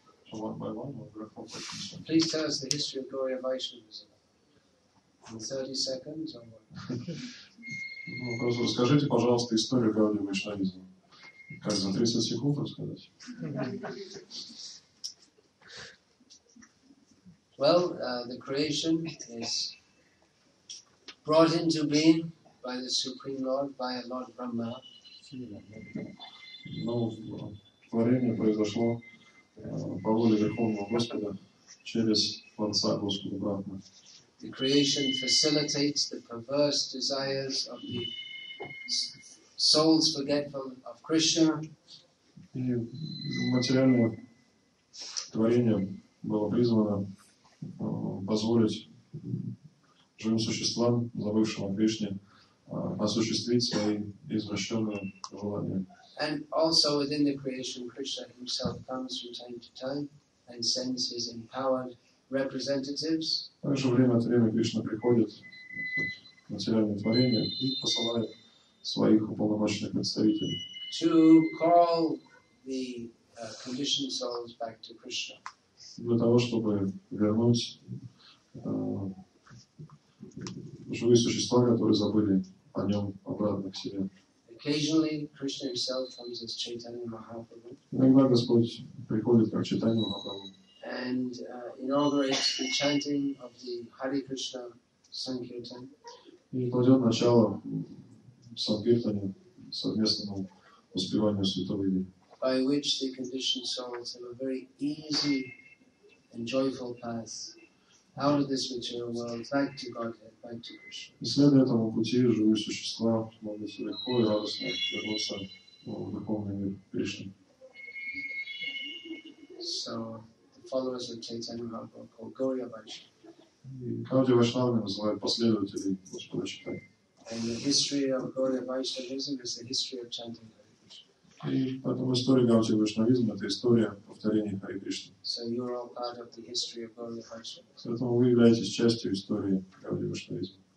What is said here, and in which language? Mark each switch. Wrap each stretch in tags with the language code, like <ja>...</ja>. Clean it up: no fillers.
<en>So one by one, we'll go for questions. Please tell us the history of Gaudiya Vaishnavism. In 30 seconds or what?</en> <ru>Просто расскажите, пожалуйста, историю Гаудия Вайшнавизма. Как за 30 секунд рассказать?</ru> <en>Well, the creation is brought into being by the Supreme Lord, by Lord Brahma.</en> <ru>Но творение произошло по воле Верховного Господа через Творца Господа Брахмы.</ru> <en>The creation facilitates the perverse desires of the souls forgetful of Krishna.</en> <ru>И материальное творение было призвано позволить живым существам, забывшим о Кришне, осуществить свои извращенные желания.</ru> <en>And also within the creation, Krishna himself comes from time to time and sends his empowered representatives.</en> <ru>Также время от времени Кришна приходит в материальное творение и посылает своих уполномоченных представителей.</ru> <en>To call the conditioned souls back to Krishna.</en> <ru>Для того, чтобы вернуть живые существа, которые забыли о нем, обратно к себе.</ru> <en>Occasionally, Krishna himself comes as Chaitanya Mahaprabhu.</en> <ru>Иногда Господь приходит как Чайтанья Махапрабху.</ru> <en>And inaugurates the chanting of the Hare Krishna Sankirtan.</en> <ru>И кладет начало Санкиртане, совместному воспеванию святого имени.</ru> <en>By which the conditioned souls have a very easy and joyful path out of this material world, back to Godhead, back to Krishna.</en> <ru>И следуя этому пути, живые существа могут легко и радостно вернуться в духовный мир Кришны.</ru> <en>So, the followers of Chaitanya Mahaprabhu called Gaudiya Vaishnava.</en> <ru>И Гаудия Вайшнавами называют последователей Господа Чайтаньи.</ru> <en>And the history of Gaudiya Vaishnavism is the history of chanting Hare Krishna.</en> <ru>И поэтому история Гаудия Вайшнавизма – это история повторения Харе Кришны.</ru> <en>So you're all part of the history of Gaudiya Vaishnava.</en> <ru>Поэтому вы являетесь частью истории Гаудия Вайшнавизма.</ru>